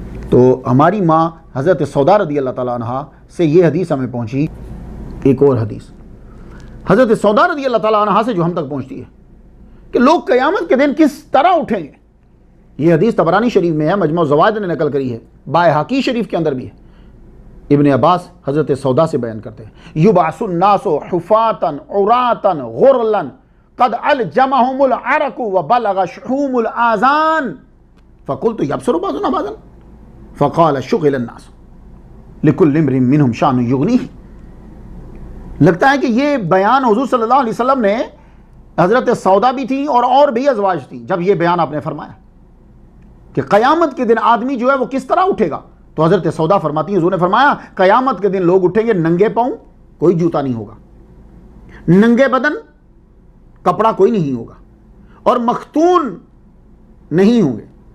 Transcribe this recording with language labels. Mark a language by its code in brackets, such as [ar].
[ur] تو ہماری ماں حضرت سودا رضی اللہ تعالیٰ عنہ سے یہ حدیث ہمیں پہنچی. ایک اور حدیث حضرت سودا رضی اللہ تعالیٰ عنہ سے جو ہم تک پہنچتی ہے کہ لوگ قیامت کے دن کس طرح اٹھیں گے. یہ حدیث طبرانی شریف میں ہے، مجموع الزوائد نے نقل کری ہے، بائحقی شریف کے اندر بھی ہے. ابن عباس حضرت سودا سے بیان کرتے ہیں، [ar] یبعث الناس حفاتا عراتا غرلا قد الجمهم العرق وبلغ شحوم الاذان فقلت يبصر بعضنا بعضا فقال شغل الناس لكل امرئ منهم شان يغنيه. [ur] لگتا ہے کہ یہ بیان حضور صلی اللہ علیہ وسلم نے، حضرت سودا بھی تھی اور بھی ازواج تھیں، جب یہ بیان آپ نے فرمایا کہ قیامت کے دن آدمی جو ہے وہ کس طرح اٹھے گا، تو حضرت سودا فرماتی ہیں، حضور نے فرمایا قیامت کے دن لوگ اٹھیں گے ننگے پاؤں، کوئی جوتا نہیں ہوگا، ننگے بدن، کپڑا کوئی نہیں ہوگا، اور مختون نہیں ہوں گے.